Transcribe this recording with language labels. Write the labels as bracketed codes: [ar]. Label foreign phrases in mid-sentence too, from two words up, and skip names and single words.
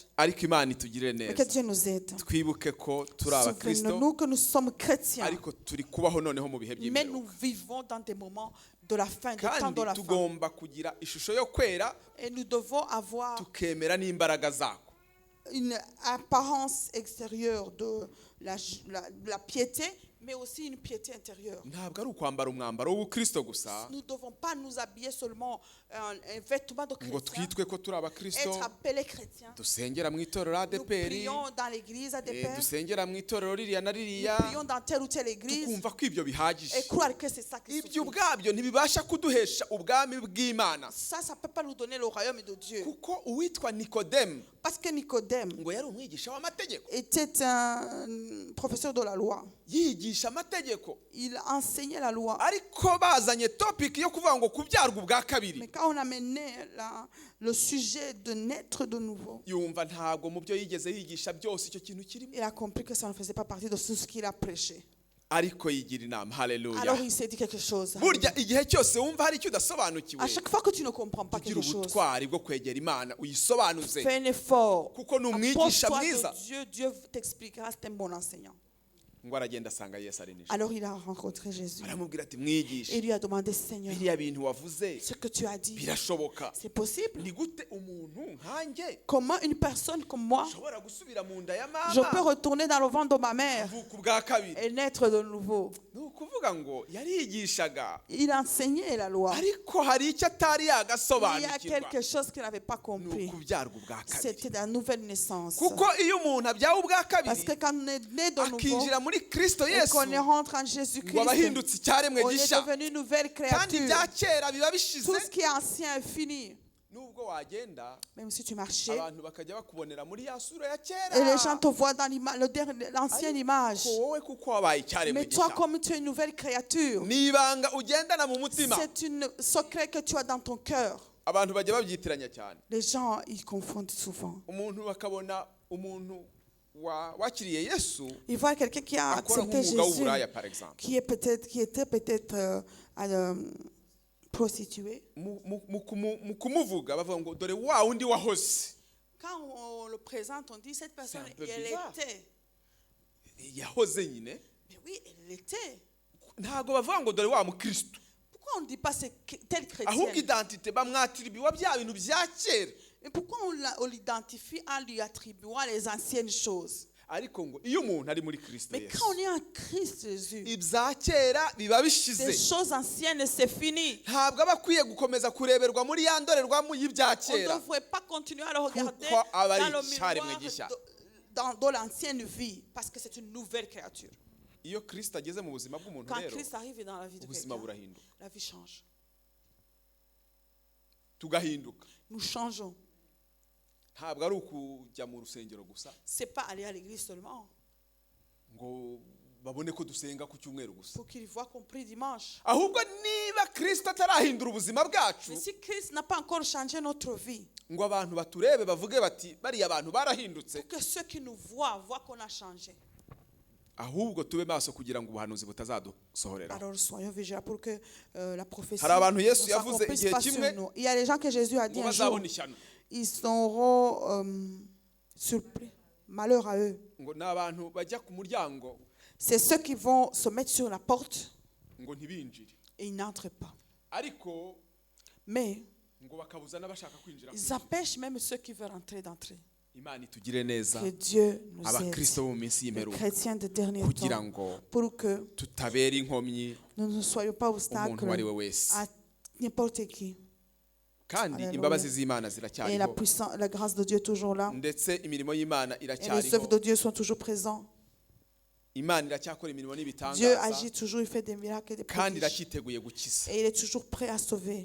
[rw] Ariko Imana itugirire [fr] Mais que [rw] neza, [fr] Dieu nous aide. [rw] twibuke ko turi abakristo [fr] Souvenons-nous que nous sommes chrétiens, [rw] ariko turi kubaho noneho mu bihe [fr] mais nous [rw] by'imperuka, [fr] vivons dans des moments de la fin, des temps de [rw] kandi [fr] la fin. [rw] tugomba kugira ishusho yo kwera [fr] Et nous devons avoir [rw] tukemera n'imbaraga zako. [fr] une apparence extérieure de la piété, mais aussi une piété intérieure. [rw] Ntabwo ari ukwambara umwambaro w'ubukristo gusa [fr] Nous ne devons pas nous habiller seulement un vêtement de [rw] ngo [fr] chrétien, [rw] twitwe ko turi abakristo, [fr] être appelés chrétiens. [rw] dusengera mu itorero [fr] Nous [rw] ADPR, [fr] prions dans l'église ADPR, [rw] dusengera mu itorero ririya na [fr] nous [rw] ririya, [fr] prions dans telle ou telle église [rw] tukumva ko ibyo [fr] et [rw] bihagije. [fr] croire que c'est ça qui [rw] Ibyo [fr] suffit. [rw] ubwabyo ntibibasha kuduhesha ubwami bw'Imana, [fr] Ça ne peut pas nous donner le royaume de Dieu. [rw] kuko uwitwa Nikodemu [fr] Parce que Nicodème [rw] ngo yari umwigisha w'amategeko, [fr] était un professeur de la loi. [rw] yigisha amategeko, [fr] Il enseignait la loi. [rw] ariko bazanye topic yo kuvuga ngo kubyarwa ubwa kabiri, [fr] Mais quand on a mené le sujet de naître de nouveau, [rw] yumva ntabwo mu byo yigeze yigisha byose icyo kintu kirimo, [fr] il a compris que ça ne faisait pas partie de tout ce qu'il a prêché. [rw] ariko yigira inama. Haleluya. [fr] Alors il s'est dit quelque chose. [rw] Burya igihe cyose wumva hari icyo udasobanukiwe, [fr] À chaque fois que tu ne comprends pas [rw] ugira [fr] quelque chose, [rw] ubutwari bwo kwegera Imana uyisobanuze, [fr] fais un effort. [rw] kuko ni umwigisha [fr] Approche-toi [rw] mwiza. [fr] de Dieu, Dieu t'expliquera, c'est un bon enseignant. [rw] ngo aragenda asanga Yesu ari nijoro. [fr] Alors il a rencontré Jésus. [rw] Aramubwira ati [fr] Et [rw] mwigisha, [fr] il lui a demandé, Seigneur, [rw] biriya bintu wavuze [fr] ce que tu as dit, [rw] birashoboka. [fr] c'est possible? [rw] Ni gute umuntu nkanjye [fr] Comment une personne comme moi, [rw] ushobora gusubira mu nda ya [fr] je peux [rw] mama [fr] retourner dans le ventre de ma mère [rw] avuka ubwa kabiri? [fr] et naître de nouveau? [rw] Ni ukuvuga ngo yarigishaga, [fr] Il enseignait la loi. [rw] ariko hari icyo atari [fr] Il y a [rw] yagasobanukirwa, [fr] quelque chose qu'il n'avait pas [rw] ni [fr] compris. [rw] ukubyarwa ubwa kabiri. [fr] C'était la nouvelle naissance. [rw] Kuko iyo umuntu abyawe ubwa [fr] Parce [rw] kabiri [fr] que quand on est né de nouveau [rw] akinjira muri Kristo [fr] et [rw] Yesu, [fr] qu'on est rentré en [rw] ngo [fr] Jésus-Christ, [rw] aba ahindutse icyaremwe [fr] on est [rw] gishya, [fr] devenu une nouvelle [rw] kandi [fr] créature. [rw] ibya kera biba bishize. [fr] Tout ce qui est ancien est fini. [rw] Nubwo wagenda [fr] Même si tu marchais, [rw] abantu bakajya bakubonera muri ya sura ya [fr] et les gens [rw] kera, [fr] te voient dans l'ancienne image. [rw] ko wowe kuko wabaye icyaremwe [fr] Mais toi, [rw] gishya, [fr] comme tu es une nouvelle créature, [rw] ni ibanga ugendana mu mutima. [fr] c'est un secret que tu as dans ton cœur. [rw] Abantu bajya babyitiranya cyane. [fr] Les gens, ils confondent souvent. [rw] Umuntu bakabona umuntu wakiriye Yesu [fr] Ils voient quelqu'un qui a [rw] akora [fr] accepté [rw] nk'umwuga [fr] Jésus, [rw] w'uburaya [fr] par exemple, qui était peut-être prostituée. mu kumuvuga bavuga ngo dore wa wundi wahoze. Quand on le présente, on dit cette personne, un peu elle bizarre. était. [rw] Yahoze nyine, [fr] Mais oui, elle était. [rw] ntago bavuga ngo dore wa mukristo, [fr] Pourquoi on ne dit pas c'est telle [rw] ahubwo [fr] chrétienne? [rw] identite bamwatiribiwa bya bintu bya kera. [fr] Mais pourquoi on l'identifie en lui attribuant les anciennes choses? [rw] Ariko ngo iyo umuntu ari muri Kristo [fr] Mais [rw] Yesu, [fr] quand on est en Christ Jésus, [rw] ibya kera biba [fr] les [rw] bishize. [fr] choses anciennes, c'est fini. [rw] Ntabwo aba akwiye gukomeza kureberwa muri ya ndorerwamo y'ibya [fr] On ne [rw] kera, [fr] devrait pas continuer à le regarder [rw] Kuko aba ari [fr] dans le [rw] icyaremwe [fr] miroir [rw] gishya. [fr] dans l'ancienne vie, parce que c'est une nouvelle créature. [rw] iyo Kristo ageze mu buzima bw'umuntu [fr] Quand [rw] rero, [fr] Christ arrive dans la vie de [rw] ubuzima [fr] quelqu'un, [rw] burahinduka, [fr] la vie change. [rw] tugahinduka. [fr] Nous changeons. [rw] Ntabwo ari ukujya mu rusengero gusa [fr] C'est pas aller à l'église seulement [rw] ngo babone ko dusenga ku cyumweru gusa, [fr] pour qu'ils voient qu'on prie dimanche. [rw] ahubwo niba Kristo atarahindura ubuzima bwacu, [fr] Mais si Christ n'a pas encore changé notre vie, [rw] ngo abantu baturebe bavuge bati bariya abantu barahindutse, [fr] pour que ceux qui nous voient qu'on a changé. [rw] ahubwo tube maso kugira ngo ubuhanuzi butazadusohorera. [fr] Alors soyons vigilants pour que la prophétie [rw] Hari abantu Yesu [fr] ne [rw] yavuze [fr] s'accomplisse [rw] igihe [fr] pas sur [rw] kimwe [fr] nous. Il y a des gens que Jésus a dit [rw] ngo [fr] un jour, [rw] bazabona ishyano, [fr] ils seront surpris. Malheur à eux. [rw] ngo ni abantu bajya ku muryango [fr] C'est ceux qui vont se mettre sur la porte [rw] ngo ntibinjire, [fr] et ils n'entrent pas. [rw] ariko [fr] Mais [rw] ngo bakabuza n'abashaka kwinjira. [fr] ils empêchent même ceux qui veulent entrer d'entrer. [rw] Imana itugire neza, [fr] Que Dieu nous aide, [rw] abakristo bo mu minsi [fr] les [rw] y'imperuka, [fr] chrétiens de dernier [rw] kugira [fr] temps, [rw] ngo [fr] pour que [rw] tutabera inkomyi [fr] nous ne soyons pas [rw] umuntu uwo ari [fr] obstacles [rw] we wese, [fr] à n'importe qui. [rw] kandi [fr] Alléluia. [rw] imbabazi z'Imana [fr] Et [rw] ziracyariho, [fr] la grâce de Dieu est toujours là. [rw] ndetse imirimo y'Imana [fr] Et les œuvres [rw] iracyariho. [fr] de Dieu sont toujours présentes. [rw] Imana iracyakora imirimo [fr] Dieu [rw] n'ibitangaza, [fr] agit toujours, il fait des miracles et des [rw] kandi [fr] prodiges. [rw] iracyiteguye gukiza, [fr] Et il est toujours prêt à sauver.